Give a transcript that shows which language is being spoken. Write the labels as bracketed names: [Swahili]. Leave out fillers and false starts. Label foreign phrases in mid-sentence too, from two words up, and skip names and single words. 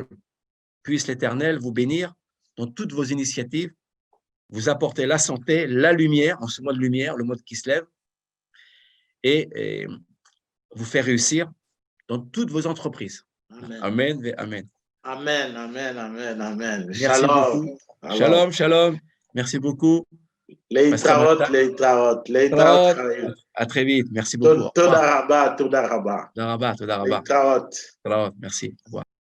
[French] Puisse l'Éternel vous bénir dans toutes vos initiatives, vous apporter la santé, la lumière, en ce mois de lumière, le mois qui se lève, et vous faire réussir dans toutes vos entreprises. [Hebrew] אמן. אמן ואמן. אמן, אמן, אמן, אמן. [French] Merci shalom. Beaucoup. [Hebrew] שלום, שלום. [French] Merci beaucoup. [Hebrew] Leitraot. [French] À très vite. Merci beaucoup. [Hebrew] תודה רבה. תודה רבה. Leitraot. [French] Merci. Au revoir.